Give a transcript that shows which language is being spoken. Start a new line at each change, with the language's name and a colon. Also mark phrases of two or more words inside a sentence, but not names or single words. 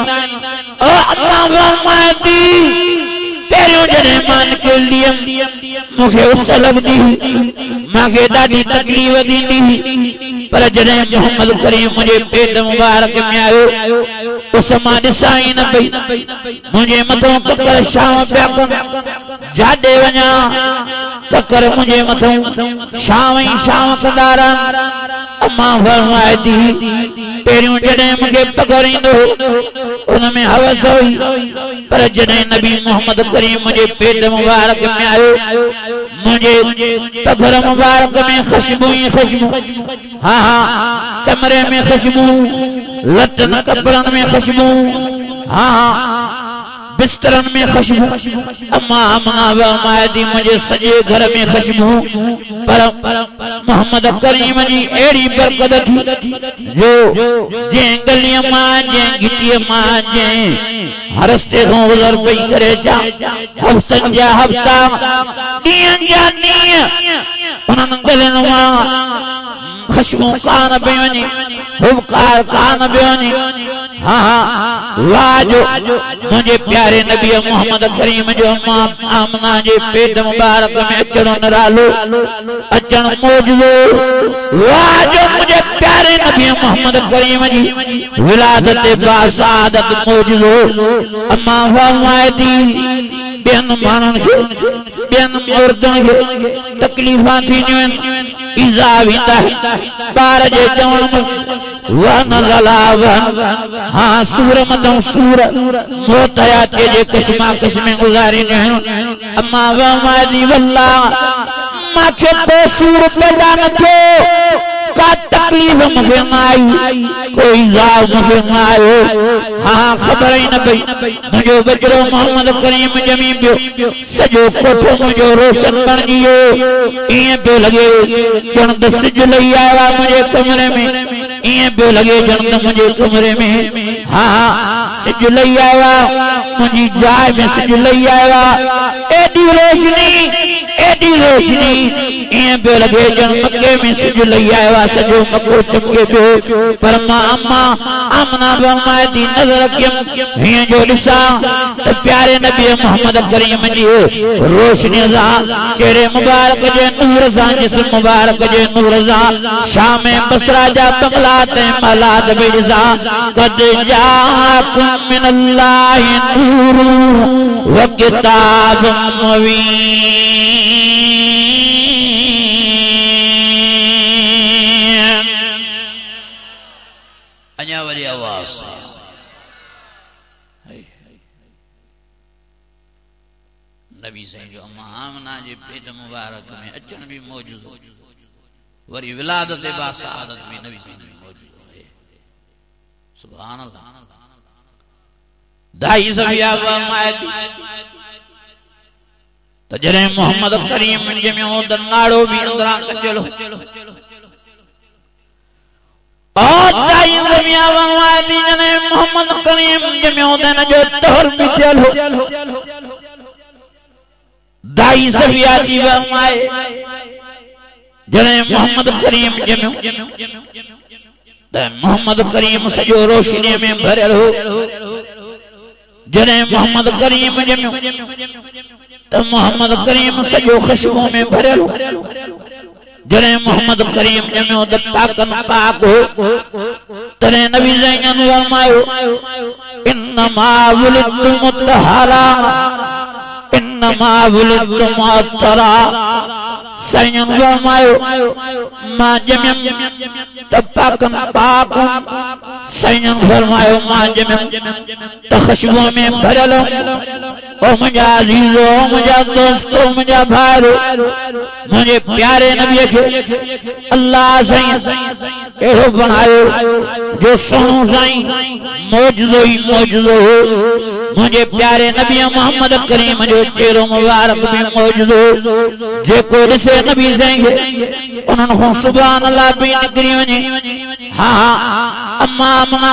Sindhi: अम्मा फरमाए थी पहिरियों जॾहिं मां निकिरंदी हुअमि मूंखे उस लॻंदी हुई मूंखे ॾाढी तकलीफ़ थींदी हुई पर जॾहिं मोहम्मद करीम मुंहिंजे पेट मुबारक में आयो उस मां ॾिसां ई न पई मुंहिंजे मथां ककर छांव पिया कनि जाॾे वञा ककर मुंहिंजे मथां छांव ई छांव कंदा रहनि। अम्मा फरमाए थी पहिरियों जॾहिं मूंखे पघर ईंदो उन में हवस हुई पर जॾहिं नबी मोहम्मद करीम मुंहिंजे पेट मुबारक में आयो मुझे पघर मुबारक में खुशबू ही खुशबू हाँ हाँ कमरे में खुशबू लटन कपड़न में खुशबू हाँ हाँ बिस्तरन में खुशबू। अम्मा फरमाए थी मुझे सजे घर में खुशबू पर मोहम्मद करीम जी अहिड़ी बरकत थी जो जंहिं गलीअ मां जंहिं घिटीअ मां जंहिं रस्ते खां गुज़र पई करे हफ़्तनि जा हफ़्ता ॾींहंनि जा ॾींहं उन्हनि गलियुनि मां खुशबू कान पई वञे हुबकार कान पियो वञे हाँ हाँ वाह जो मुझे प्यारे नबी मोहम्मद करीम जो अम्मा आमना जे पेट मुबारक में अचण निरालो अचण मौजूदो वाह जो मुझे प्यारे नबी मोहम्मद करीम जी विलादत बासादत मौजूदो। अम्मा फरमाए थी ॿियनि माण्हुनि खे ॿियनि औरतुनि खे तकलीफ़ां थींदियूं आहिनि ईज़ा वेंदा ॿार जे चवण में वन ज़लावन हाँ सूर मथां सूर मौत हयातीअ जे क़िस्मा क़िस्में गुज़ारींदियूं आहिनि। अम्मा फरमाए थी वल्लाह माखे को सूर पैदा न थियो का तकलीफ मुझे ना आई कोई जाल मुझे ना आयो हाँ खबर ही न पई मुझो बचड़ो मोहम्मद करीम जमी पियो सजो कोठो मुझो रोशन बन गयो इए पे लगे जण त सिज लई आया मुझे कमरे में इए पे लगे जण त मुझे कमरे में हाँ सिज लई आया मुझी जाय में सिज लई आया एडी रोशनी इए पे लगे जण मक्के में सिज लई आया सजो मक्को चमके पियो पर मां अम्मा आमना फरमाए थी नजर रखियम हिय जो ॾिसां त प्यारे नबी मोहम्मद करीम जी रोशनी सां चेहरे मुबारक जे नूर सां जिस्म मुबारक जे नूर सां शाम बसरा जा बंगला ते मलाद बि ॾिसां
Arabic: قد جاءكم من الله نور وكتاب مبين
Sindhi: अञा वरी आवाज़ नबी साईं जो अम्मा आमना जे पेट मुबारक में अचण भी मौजूद वरी विलादत बासादत भी नबी साईं जो मौजूद है
Arabic: سبحان الله
Sindhi: दाई सबिया फरमाए त जरे मोहम्मद करीम जमियो त नाड़ो भी अंदरा कचलो और दाई सबिया फरमाए थी जने मोहम्मद करीम जमियो त न जो तोर भी चलो दाई सबिया जी फरमाए जने मोहम्मद करीम जमियो त मोहम्मद करीम सजो रोशनी में भरल हो जने मोहम्मद करीम जमियो त मोहम्मद करीम सजो खुशबू में भरल हो जने मोहम्मद करीम जमियो त पाकन पाक हो तने नबी ज़ैन फरमायो
Arabic: إنما ولدت مطهرا إنما ولدت معطرا
Sindhi: सैयन फरमायो मां जमियम त पाकन पाक सैयन फरमायो मां जमियम त खुशबू में भरल ओ मुझा अजीजो मुझा दोस्तों मुझा भाइरो मुझे प्यारे नबी के अल्लाह साईं एड़ो बनायो जो सोनू साईं मौजूदो ही मौजूदो हो मुझे प्यारे नबी मोहम्मद करीम जो चेहरो मुबारक में मौजूद हो जेको ॾिसे नबी साईं उन्हनि खां
Arabic: سبحان الله
Sindhi: पई निकिरी वञे हाँ अम्मा आमना